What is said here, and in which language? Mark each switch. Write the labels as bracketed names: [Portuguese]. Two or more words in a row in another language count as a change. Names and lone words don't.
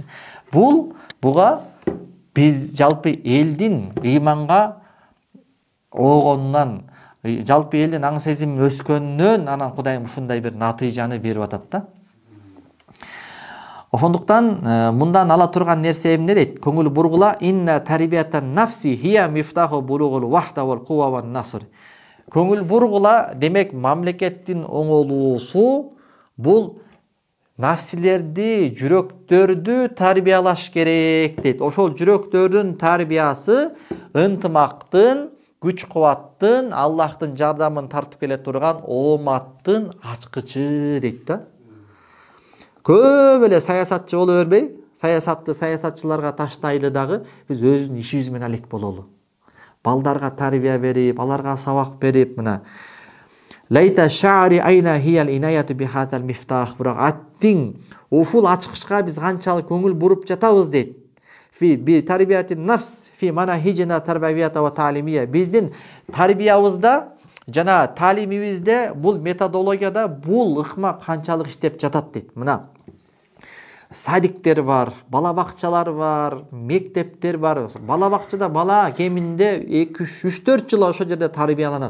[Kyrgyz] Буга биз жалпы элдин ыйманга огонунан, жалпы элдин аң сезим өскөнүнөн, анан Кудайым ушундай бир натыйжаны берип атат да. Ошондуктан мындан ала турган нерсе эмне дейт? Көңүл бургула, [Arabic] إن تربية النفس هي مفتاح بلوغ الوحدة والقوة والنصر. [Kyrgyz] Көңүл бургула, демек мамлекеттин оңолуусу бул нафсилерди, жүрөктөрдү тарбиялаш керек дейт. Ошол жүрөктөрдүн тарбиясы ынтымактын, күч-кубаттын, Аллахтын жардамын тартып келе турган ооматтын ачкычы дейт да. Көп эле саясатчы боло бербей, саясатты саясатчыларга таштайлы дагы, биз өзүбүздүн ишибиз менен алек бололу. Балдарга тарбия берип, аларга сабак берип, мына [Arabic] ليت شعري أين هي العناية بهذا المفتاح. [Kyrgyz] Бирок аттиң ушул ачкычка биз канчалык көңүл буруп жатабыз дейт. [Arabic] في بي تربية النفس في مناهجنا التربوية والتعليمية. [Kyrgyz] Биздин тарбиябызда жана таалимибизде, бул методологияда бул ыкма канчалык иштеп жатат дейт. Мына садиктер бар, бала бакчалар бар, мектептер бар. Бала бакчада бала кеминде 2-3-4 жыл ошол жерде тарбияланат.